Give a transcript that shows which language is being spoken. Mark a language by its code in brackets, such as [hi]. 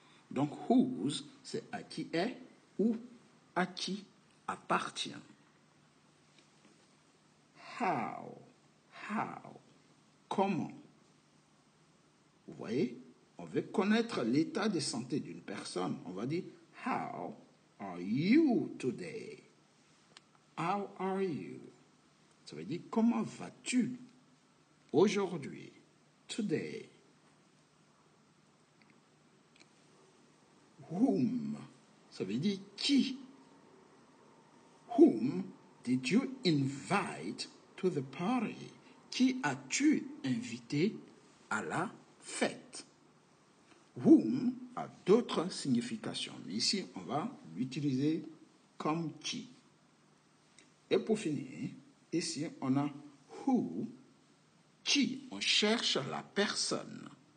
[fr] Donc, whose, c'est à qui est ou à qui appartient. How. How. Comment? Vous voyez? On veut connaître l'état de santé d'une personne. On va dire, [en] how are you today? How are you? [fr] Ça veut dire, comment vas-tu aujourd'hui? [en] Today. [fr] Whom, ça veut dire qui. [en] Whom did you invite to the party? [fr] Qui as-tu invité à la fête? Whom a d'autres significations, mais ici on va l'utiliser comme qui. Et pour finir, ici on a who, qui, on cherche la personne.